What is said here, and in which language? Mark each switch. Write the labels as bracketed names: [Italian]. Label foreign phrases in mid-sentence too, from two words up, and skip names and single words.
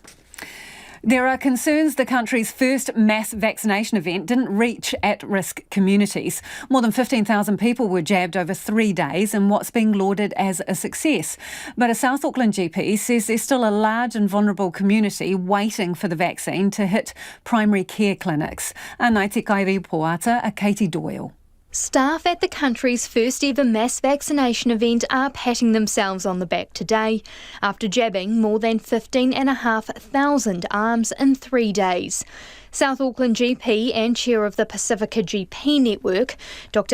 [English] There are concerns the country's first mass vaccination event didn't reach at-risk communities. More than 15,000 people were jabbed over 3 days in what's being lauded as a success. But a South Auckland GP says there's still a large and vulnerable community waiting for the vaccine to hit primary care clinics. [Māori] Anai te kairi poata a Katie Doyle. [English] Staff at the country's first ever mass vaccination event are patting themselves on the back today after jabbing more than 15,500 arms in 3 days. South Auckland GP and chair of the Pacifica GP network, Dr.